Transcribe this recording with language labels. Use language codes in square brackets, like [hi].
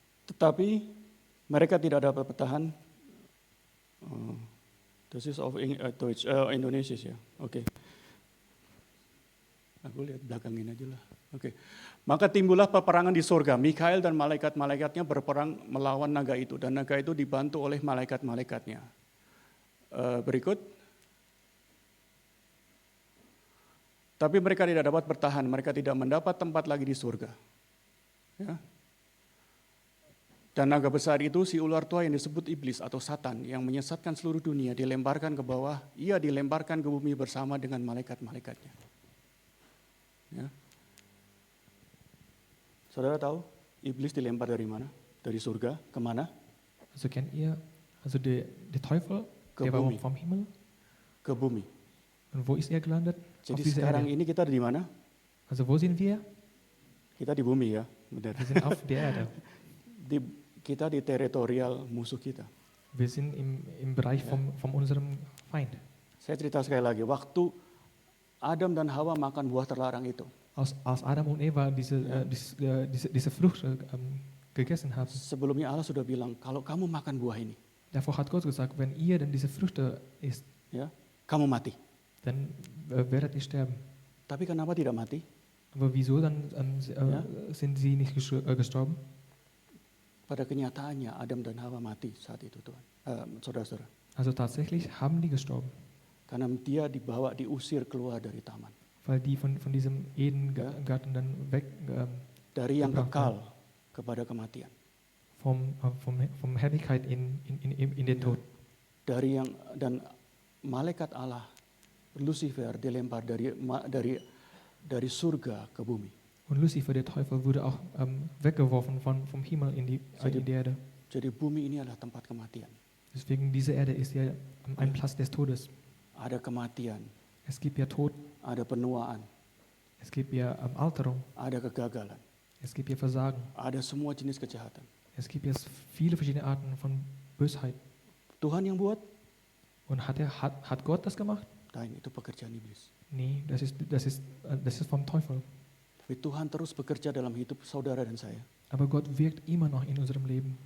[id] Tetapi mereka tidak dapat bertahan. [de] Das ist auf Deutsch, Indonesia ya. [id] Oke. Aku lihat belakangin aja lah. Oke. Maka timbullah peperangan di surga. Mikael dan malaikat-malaikatnya berperang melawan naga itu. Dan naga itu dibantu oleh malaikat-malaikatnya. Berikut. Tapi mereka tidak dapat bertahan. Mereka tidak mendapat tempat lagi di surga. Ya. Dan naga besar itu si ular tua yang disebut iblis atau Satan yang menyesatkan seluruh dunia dilemparkan ke bawah. Ia dilemparkan ke bumi bersama dengan malaikat-malaikatnya. Ya. Saudara tahu iblis dilempar dari mana? Dari surga kemana? [de] Also kennt ihr, also der Teufel, der war [id] Bumi. [de] vom Himmel. [id] Ke bumi. [de] Und wo ist er gelandet? Auf [id] Jadi [de] dieser [id] sekarang [de] Erde. [id] ini kita di mana? [de] Also wo sind wir? [id] Kita di bumi ya, benar. [de] Wir sind auf der Erde. [id] Kita di teritorial musuh kita. [de] Wir sind im Bereich von unserem Feind. [id] Saya cerita sekali lagi, waktu Adam dan Hawa makan buah terlarang itu, [de] Als Adam und Eva diese Frucht gegessen haben, [id] sebelumnya Allah sudah bilang, kalau kamu makan buah ini, [de] davor hat Gott gesagt, wenn ihr denn diese Früchte isst, [id] ya, kamu mati. [de] dann werdet ihr sterben. [id] Tapi kenapa tidak mati? [de] Aber wieso dann sind sie nicht gestorben? [id] Pada kenyataannya Adam dan Hawa mati saat itu, Tuhan. Saudara-saudara. [de] Also tatsächlich haben die gestorben, [id] Karena dia diusir keluar dari taman. [de] weil die von diesem Edengarten dann weg [id] Dari yang [de] gebracht [id] kekal kepada kematian. [de] vom Herrlichkeit in den Tod. [id] Dan malaikat Allah, Lucifer, dilempar dari surga ke bumi. [de] Und Lucifer, der Teufel, wurde auch weggeworfen vom Himmel in die Erde. [id] Jadi bumi ini adalah tempat kematian. [de] Deswegen diese Erde ist ja ein Platz des Todes. [id] Ada kematian, [de] Es gibt ja Tod, [id] ada penuaan, [de] es gibt ja Alterung, [id] ada kegagalan, [de] es gibt ja Versagen, [id] ada semua jenis kejahatan. [de] es gibt ja viele verschiedene Arten von Bösheit. [id] Tuhan yang buat? [de] Und hat Gott das gemacht? [id] Lain, itu pekerjaan iblis. [de] Nee, das ist vom Teufel. [id] Tapi Tuhan terus bekerja dalam hidup saudara dan saya. [de] Aber Gott wirkt immer noch in unserem Leben,